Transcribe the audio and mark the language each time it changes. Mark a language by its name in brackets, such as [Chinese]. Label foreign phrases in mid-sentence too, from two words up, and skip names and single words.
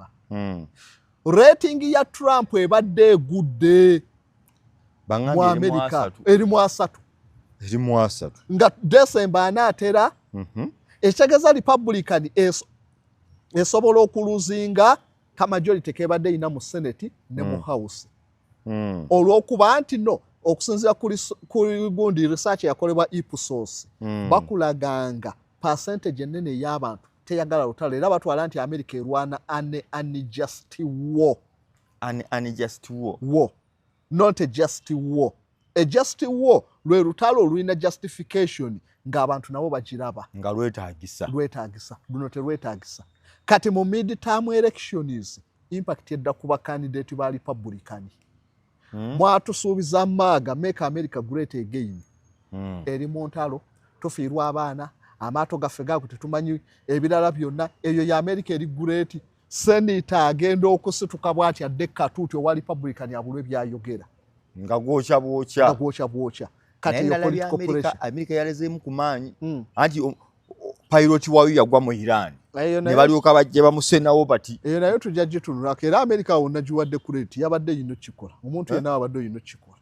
[Ganda] Rating ya Trump ebadde egudde mu America erimu 3 nga December anaatera ekitegeeza Republican esobola okuluzinga ka majority kebadde ina mu Senate ne mu House. Olw'okuba nti no okusinziira kuli gundi research yakolebwa Ipsos bakulaganga percentage ennene ey'abantu teyagala lutalo era batwala nti America erwana [English] unjust war. War, not a just war. A just war [Ganda] lwe lutalo olulina justification ng'abantu nabo bagiraba nga lwetaagisa luno terwetaagisa. Kati mu [English] mid-term elections [Ganda] impact edda ku bakandidate ba Republican. Mwatusuubiza maaga [English] make America great again. [Ganda] Eri mu ntalo tufiirwa abaana amaato gaffe gago tetumanyi ebirala byonna eyo ya America eri great. Senator agenda okusituka bw'ati adde katuuti owa Republican abulwe byayogera nga gwokya bwokya. Kati yo [English] political pressure [Ganda] America yalezeemu ku maanyi anti pilot waayo yagwa mu Iran ne balyoka bajja bamusenawo bati eyo nayo tujja gitunulako era America wonna giwadde kureti yabadde yino kikola omuntu yenna abadde yino kikola